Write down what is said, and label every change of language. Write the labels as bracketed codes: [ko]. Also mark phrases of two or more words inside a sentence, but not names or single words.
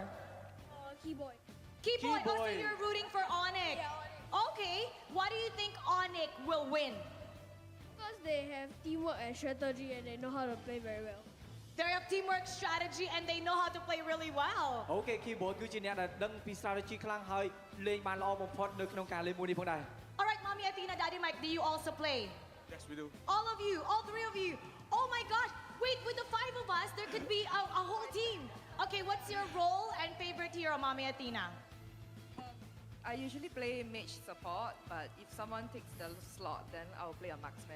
[en] Keyboy. Keyboy. Oh, so you're rooting for Onyx. Yeah, Onyx. Okay. Why do you think Onyx will win? Because they have teamwork and strategy and they know how to play very well. They have teamwork, strategy, and they know how to play really well. [km] Okay, Keyboy គឺជាអ្នកដែលដឹងពី strategy ខ្លាំងហើយលេងបានល្អបំផុតនៅក្នុងការលេងមួយនេះផងដែរ [en] All right, Mommy Mommy Athena, Daddy Mike, do you also play? Yes, we do. All of you, all three of you. Oh my gosh, wait, with the 5 of us, there could be a whole team. Okay, what's your role and favorite hero, Mommy Athena? I usually play mage support, but if someone takes the slot, then I'll play a marksman.